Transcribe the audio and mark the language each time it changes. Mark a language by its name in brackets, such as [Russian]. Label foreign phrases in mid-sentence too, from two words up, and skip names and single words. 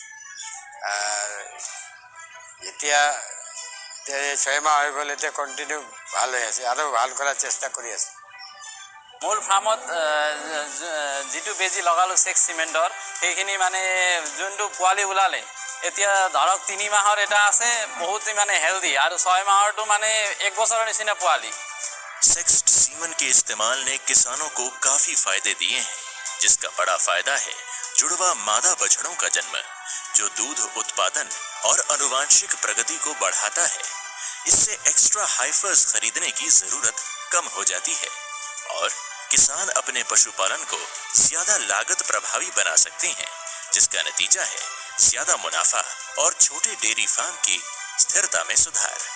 [Assamese] এতিয়া 6 মাহ হৈ গ'ল, এতিয়া কণ্টিনিউ ভাল হৈ আছে আৰু ভাল কৰাৰ চেষ্টা কৰি আছে। মূল ফাৰ্মত যিটো বেজি লগালোঁ চেক চিমেণ্টৰ, সেইখিনি মানে যোনটো পোৱালি ওলালে এতিয়া ধৰক 3 মাহৰ এটা আছে, বহুত মানে হেল্ডি, আৰু 6 মাহৰটো মানে 1 বছৰৰ নিচিনা পোৱালি। [Hindi] सेक्स्ड सीमन के इस्तेमाल ने किसानों को काफी फायदे दिए हैं, जिसका बड़ा फायदा है जुड़वा मादा बछड़ों का जन्म, जो दूध उत्पादन और आनुवांशिक प्रगति को बढ़ाता है। इससे [English] extra heifers [Hindi] खरीदने की जरूरत कम हो जाती है और किसान अपने पशुपालन को ज्यादा लागत प्रभावी बना सकते हैं, जिसका नतीजा है ज्यादा मुनाफा और छोटे [English] dairy farm [Hindi] की स्थिरता में सुधार।